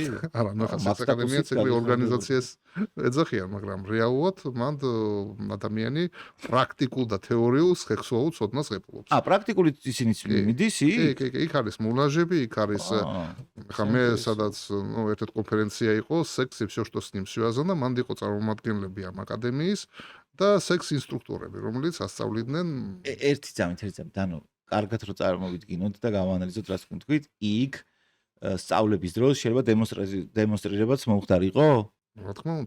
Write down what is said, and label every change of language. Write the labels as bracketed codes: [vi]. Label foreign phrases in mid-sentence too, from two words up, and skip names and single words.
[ka] არა, ნუ ახლა სექს აკადემია ცეკრი ორგანიზაციას ეძახიან, მაგრამ რეალურად მან ადამიანი პრაქტიკულ და თეორიულ სექსუალურ ცოდნას ღებულობს. პრაქტიკული ისინიც მიდის იქ? კი, იქ არის მულაჟები, იქ არის ახლა მე სადაც ნუ ერთ-ერთი კონფერენცია იყო, სექს [ru] и всё, что с ним связано, [ka] მან იყო წარმომადგენლები ამ აკადემიის და სექს ინსტრუქტორები, რომლებიც ასწავლიდნენ ერთი წამით, ანუ კარგად რო წარმოვიდგინოთ და გავანალიზოთ, რას თქვით, იქ სწავლების დროს შეიძლება დემონსტრირებაც მოხდარიყო? რა თქმა უნდა.